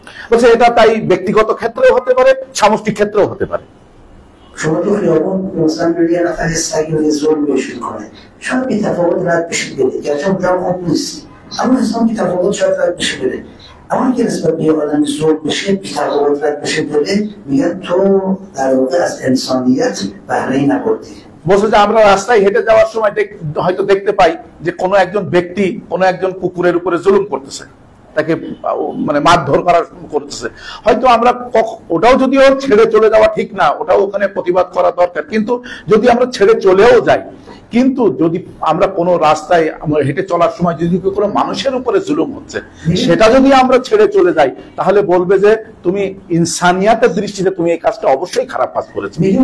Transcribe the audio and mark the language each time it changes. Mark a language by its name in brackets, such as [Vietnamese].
[Bangla] বলছে এটা তাই ব্যক্তিগত ক্ষেত্রেও হতে পারে, সামষ্টিক ক্ষেত্রেও হতে পারে। [Persian] شما تو خیابون مثلا می‌بینی یه نفر سگ رو ظلم بهش می‌کنه، شاید بی تفاوت رد بشه بره، گرچه اونجا خوب نیست، اما انسان بی تفاوت شاید رد بشه بره. اما اگه نسبت به یه آدمی ظلم بشه، بی تفاوت رد بشه بره، میگن تو در واقع از انسانیت بهره‌ای نبردی। [Bangla] বলছে যে আমরা রাস্তায় হেঁটে যাওয়ার সময় হয়তো দেখতে পাই যে কোনো একজন ব্যক্তি কোনো একজন কুকুরের উপরে জুলুম করতেছে, তাকে মানে মারধর করা করতেছে, হয়তো আমরা ওটাও যদিও ছেড়ে চলে যাওয়া ঠিক না, ওটাও ওখানে প্রতিবাদ করা দরকার, কিন্তু যদি আমরা ছেড়ে চলেও যাই, কিন্তু যদি আমরা কোনো রাস্তায় আমরা হেঁটে চলার সময় যদি কোনো মানুষের উপরে জুলুম হচ্ছে সেটা যদি আমরা ছেড়ে চলে যাই, তাহলে বলবে যে তুমি ইনসানিয়াতের দৃষ্টিতে তুমি এই কাজটা অবশ্যই খারাপ কাজ করেছো।